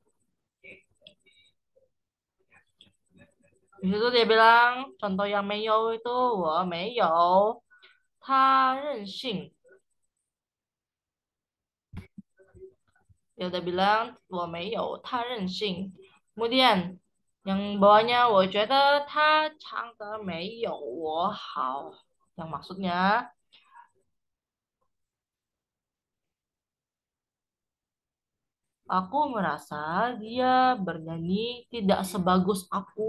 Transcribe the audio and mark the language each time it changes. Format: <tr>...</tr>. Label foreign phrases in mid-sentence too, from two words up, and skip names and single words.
<id>Di situ dia bilang contoh yang mayo itu, wah mayo,</id> <zh>他任性.</zh> <id>Dia udah bilang,</id> <zh>我没有他任性.</zh> <id>Kemudian yang bawahnya,</id> <zh>我觉得他唱的没有我好.</zh> <id>Yang maksudnya, aku merasa dia bernyanyi tidak sebagus aku.</id>